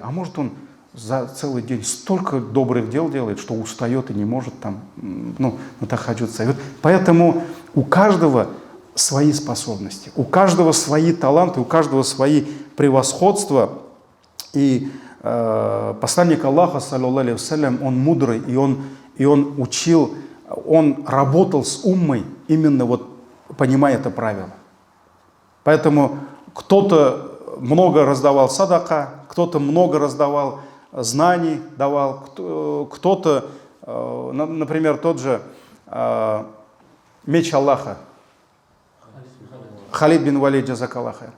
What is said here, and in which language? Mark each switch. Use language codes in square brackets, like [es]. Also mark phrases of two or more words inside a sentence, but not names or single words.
[ru] А может, он за целый день столько добрых дел делает, что устает и не может там, на тахаджуд встать. Поэтому у каждого свои способности, у каждого свои таланты, у каждого свои превосходства. И посланник Аллаха, [ar] صلى الله عليه وسلم, [ru] он мудрый, и он учил, он работал с уммой, именно вот понимая это правило. Поэтому кто-то много раздавал садака, кто-то много раздавал знаний, давал, кто-то, например, тот же меч Аллаха, Халид бин Валид, [ar] جزاك الله خير.